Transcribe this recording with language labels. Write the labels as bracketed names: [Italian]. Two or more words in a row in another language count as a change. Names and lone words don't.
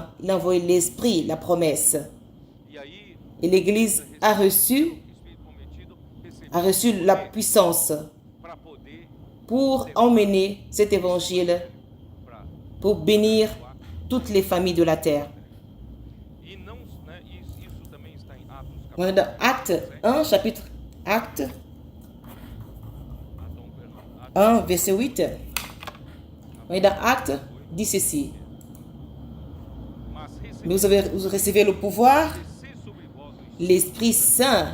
[French] Il a envoyé l'Esprit, la promesse. Et l'Église a reçu la puissance pour emmener cet évangile pour bénir toutes les familles de la terre. [Portuguese] E não, né, isso também está em Atos [French] On est dans Acte 1, chapitre Acte 1, verset 8. On est dans Acte, dit ceci. Mais vous recevez le pouvoir, l'Esprit Saint.